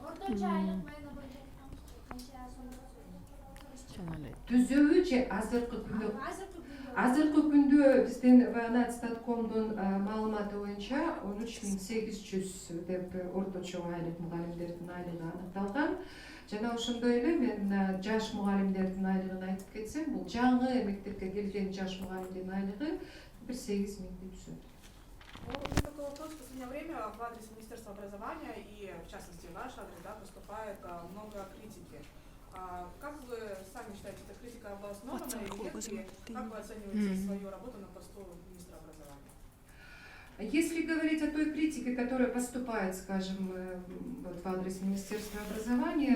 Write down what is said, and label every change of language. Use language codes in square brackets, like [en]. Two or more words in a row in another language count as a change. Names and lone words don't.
[ky] Түзүүбү же азыркы күндө биздин Статкомдун маалыматы боюнча 13.800 деп орточо айлык мугалимдердин айлыгы аныкталган. Жана ошондой эле мен жаш мугалимдердин айлыгын айтып кетсем, бул жаңы мектепке келген жаш мугалимдин айлыгы 8 миңди түзөт. [ru] Такой вопрос. В последнее время в адрес Министерства образования и, в частности, в ваш адрес, поступает много критики. Как вы сами считаете, эта критика обоснована или нет? И как вы оцениваете свою работу на посту министра образования? Если говорить о той критике, которая поступает, скажем, вот в адрес Министерства образования,